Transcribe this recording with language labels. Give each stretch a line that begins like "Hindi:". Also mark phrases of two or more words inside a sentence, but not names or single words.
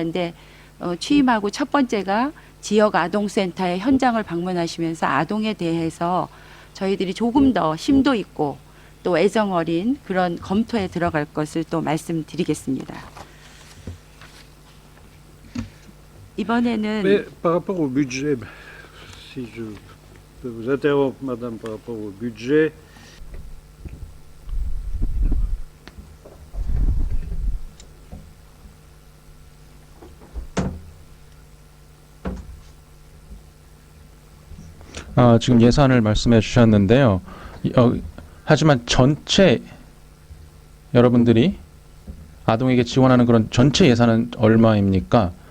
Korean: 근데 취임하고 첫 번째가 지역 아동센터의 현장을 방문하시면서 아동에 대해서 저희들이 조금 더 심도 있고 또 애정 어린 그런 검토에 들어갈 것을 또 말씀드리겠습니다. 이번에는
French: Mais par rapport au budget, si je peux vous interrompre, madame, par rapport au budget,
Korean: 지금 예산을 말씀해 주셨는데요. 하지만 전체 여러분들이 아동에게 지원하는 그런 전체 예산은 얼마입니까?